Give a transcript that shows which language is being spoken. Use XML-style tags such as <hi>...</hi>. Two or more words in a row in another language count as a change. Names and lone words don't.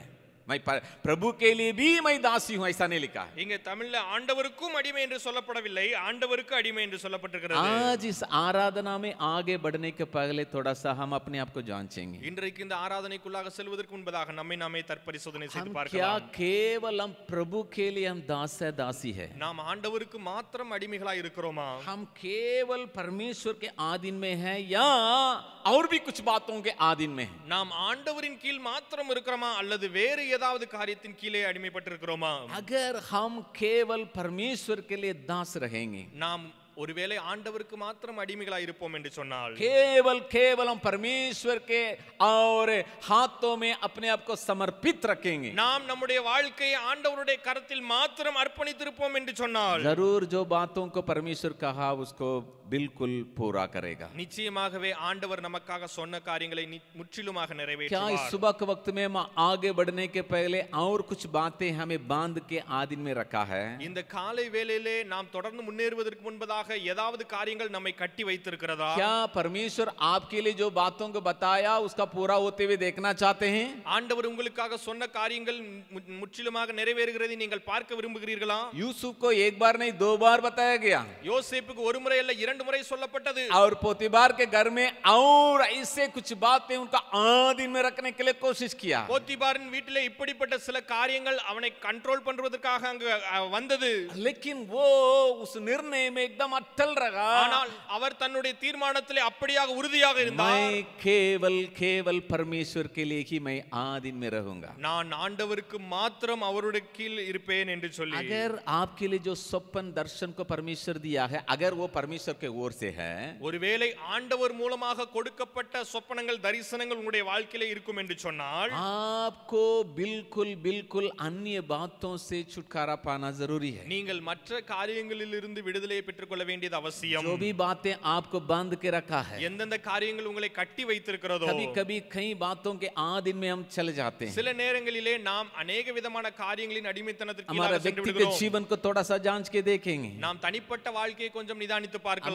<hi>मैं प्रभु के लिए भी मैं दासी हूं ऐसा नहीं लिखा है.</hi> <ta>இங்கே தமிழ்ல ஆண்டவருக்கும் அடிமை என்று சொல்லப்படவில்லை, ஆண்டவருக்கு அடிமை என்று சொல்லப்பட்டிருக்கிறது.</ta> <hi>आज इस आराधना में आगे बढ़ने के पहले थोड़ा सा हम अपने आप को जांचेंगे.</hi> <ta>இன்றைக்கு இந்த ஆராதனைக்குள்ளாக செல்வதற்கு முன்பதாக நம்மை நாமே தற்பரிசோதனை செய்து</ta> <hi>हम क्या</hi> <ta>பார்க்கலாம்.</ta> <hi>केवल हम प्रभु के लिए हम दास है, दासी है?</hi> <ta>நாம் ஆண்டவருக்கு மாத்திரம் அடிமைகளாய் இருக்கிறோமா?</ta> <hi>हम केवल परमेश्वर के आधीन में है या और भी कुछ बातों के आधीन में है?</hi> <ta>நாம் ஆண்டவரின் கீழ் மாத்திரம் இருக்கிறோமா அல்லது வேறு ஏதாவது காரியத்தின் கீழே அடிமைப்பட்டிருக்கிறோமா?</ta> <hi>अगर हम केवल परमेश्वर के लिए दास रहेंगे,</hi> <ta>நாம் ஒருவேளை ஆண்டவருக்கு மாத்திரம் அடிமைகளாய் இருப்போம் என்று சொன்னால்,</ta> <hi>केवल हम परमेश्वर के और हाथों में अपने आप को समर्पित रखेंगे,</hi> <ta>நாம் நம்முடைய வாழ்க்கையை ஆண்டவருடைய கரத்தில் மாத்திரம் அர்ப்பணித்திருப்போம் என்று சொன்னால்,</ta> <hi>जरूर जो बातों को परमेश्वर कहा उसको बिल्कुल पूरा करेगा.</hi> <ta>நிச்சயமாகவே ஆண்டவர் நமக்காக சொன்ன காரியங்களை முற்றிலுமாக</ta> <hi>क्या इस</hi> <ta>நிறைவேற்றுவார்.</ta> <hi>सुबह के वक्त में हम आगे बढ़ने के पहले और कुछ बातें हमें बांध के आधीन में रखा है?</hi> <ta>இந்த காலை வேளையிலே நாம் தொடர்ந்து முன்னேறுவதற்கு முன்பதாக ஏதாவது காரியங்கள் நம்மை கட்டி வைத்திருக்கிறதா?</ta> <hi>क्या परमेश्वर आपके लिए जो बातों को बताया उसका पूरा होते हुए देखना चाहते हैं?</hi> <ta>ஆண்டவர் உங்களுக்காக சொன்ன காரியங்கள் முற்றிலுமாக நிறைவேறுகிறதை நீங்கள் பார்க்க விரும்புகிறீர்களா?</ta> <hi>यूसुफ को एक बार नहीं 2 बार बताया गया,</hi> <ta>யோசேப்புக்கு ஒரு முறை அல்ல 2 முறை சொல்லப்பட்டது.</ta> <hi>और पोतीबार के घर में और ऐसे कुछ बातें उनका आधीन में रखने के लिए कोशिश किया.</hi> <ta>போத்திபாரின் வீட்டிலே இப்படிப்பட்ட சில காரியங்கள் அவனை கண்ட்ரோல் பண்றதுக்காக அங்கு வந்தது.</ta> <hi>लेकिन वो उस निर्णय में एकदम अटल रहा.</hi> <ta>ஆனால் அவர் தன்னுடைய தீர்மானத்திலே அப்படியாக உறுதியாக இருந்தார்.</ta> <hi>मैं केवल परमेश्वर के लिए ही मैं आधीन में रहूंगा.</hi> <ta>நான் ஆண்டவருக்கு மாத்திரம் அவருடைய கீழ் இருப்பேன் என்று சொல்லி.</ta> <hi>अगर आपके लिए जो स्वप्न दर्शन को परमेश्वर दिया है, अगर वो परमेश्वर के ओर से है,</hi> <ta>ஒருவேளை ஆண்டவர் மூலமாக கொடுக்கப்பட்ட சொப்பனங்கள் தரிசனங்கள் உங்களுடைய வாழ்க்கையிலே இருக்கும் என்று சொன்னால்,</ta> <hi>आपको बिल्कुल अन्य बातों से छुटकारा पाना जरूरी है.</hi> <ta>நீங்கள் மற்ற காரியங்களில் இருந்து விடுதலையை பெற்றுக்கொள்ள வேண்டியது அவசியம்.</ta> <hi>जो भी बातें आपको बांध के रखा है,</hi> <ta>எந்தெந்த காரியங்கள் உங்களை கட்டி வைத்திருக்கிறதோ,</ta> <hi>कभी कभी कई बातों के आद में हम चले जाते हैं.</hi> <ta>சில நேரங்களிலே நாம் अनेक விதமான காரியங்களின் அடிமைத்தனத்திற்கு</ta> <hi>हमारा</hi> <ta>கீழாக சென்று</ta> <hi>व्यक्तिगत</hi> <ta>விடுகிறோம்.</ta> <hi>जीवन को थोड़ा सा जांच के देखेंगे,</hi> <ta>நாம் தனிப்பட்ட வாழ்க்கையை கொஞ்சம் நிதானித்து பார்க்கலாம்.</ta>